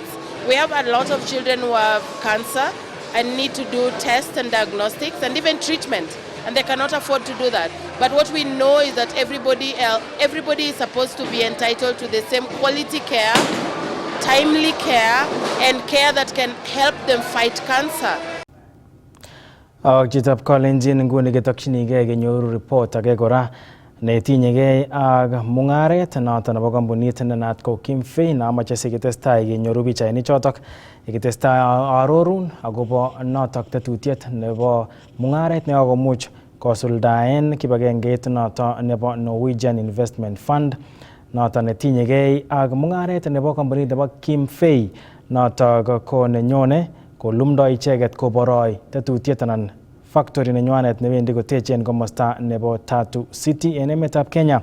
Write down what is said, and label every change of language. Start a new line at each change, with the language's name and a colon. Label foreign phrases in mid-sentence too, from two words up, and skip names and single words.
English: We have a lot of children who have cancer and need to do tests and diagnostics and even treatment, and they cannot afford to do that. But what we know is that everybody is supposed to be entitled to the same quality care, timely care, and care that can help them fight cancer.
Kalenjin: Chitab Kalenjin nguni ketokchinigei kenyoru report age kora netinyegei ak mungaret noton nebo kampunit nenat ko Kimfei namache siketestai kenyoru pichainik chotok ikitestai arorun akobo notok tetutiet nebo mungaret nekakomuch kosuldaen kibagengeit noton nebo Norwegian Investment Fund noton netinyegei ak mungaret nebo kampunit nebo Kimfei notok ko nenyone kolumdoi icheket koboroi tetutiet anan factory nenywanet nebendi kotechen komosta nebo Tatu City en emetab Kenya.